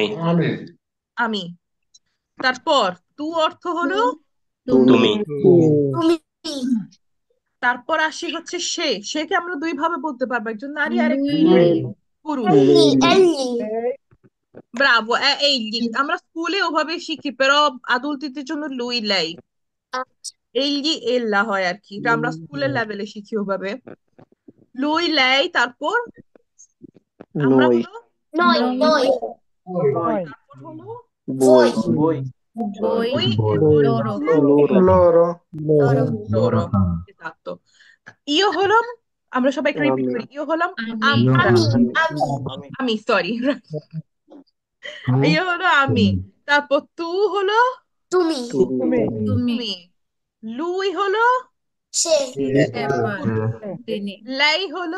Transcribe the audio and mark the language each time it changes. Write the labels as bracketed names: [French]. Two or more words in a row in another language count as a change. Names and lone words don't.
[Bangla] আমি। তারপর তু অর্থ হলো তুমি। তুমি তারপর আসি হচ্ছে সে, সেকে আমরা দুই ভাবে বলতে পারবো, একজন নারী আর একজন পুরুষ। [Italian] egli [Bangla] ব্রাভো, এই আমরা স্কুলে ওভাবে শিখি, [Italian] però adultiদের [Bangla] জন্য [Italian] lui lei, egli ella [Bangla] হয় আর কি, এটা আমরা স্কুলের লেভেলে শিখি ওভাবে, [Italian] lui lei. [Bangla] তারপর আমরা [Italian] Noi. [Bangla] হলো [Italian] noi [Bangla] তারপর হলো [Italian] voi [Bangla] ওই, [Italian] Voi. [Bangla] এরপর [Italian] Loro. [Bangla] হচ্ছে [Italian] Loro. loro লরো। sono. esatto. [Bangla] ইও হলাম, আমরা সবাই একটু রিপিট Ami. করি, ইও হলাম [Italian] Io [Bangla] আমরা, ami আমি সরি, [Italian] tu [Bangla] ইও হলো আমি। তারপর তু হলো তুমি Tumi. তুমি, লুই হলো সে পুরুষ, লাই হলো